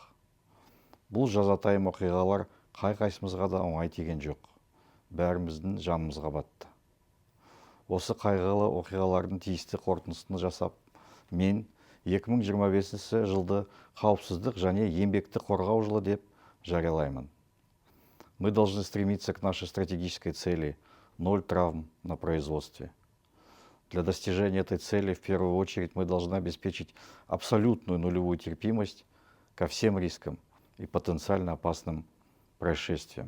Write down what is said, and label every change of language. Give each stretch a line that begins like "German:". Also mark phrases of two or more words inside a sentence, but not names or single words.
Kazakh: Бұл жазатайым оқиғалар қай-қайсымызға да оңай тиген жоқ. Бәріміздің жанымызға батты. Осы қайғылы оқиғалардың тиісті қорытындысын жасап, мен 2025 жылды қауіпсіздік және еңбекті қорғау жылы деп жариялаймын.
Russian: Мы должны стремиться к нашей стратегической цели – 0 травм на производстве. Для достижения этой цели в первую очередь мы должны обеспечить абсолютную нулевую терпимость ко всем рискам и потенциально опасным происшествиям.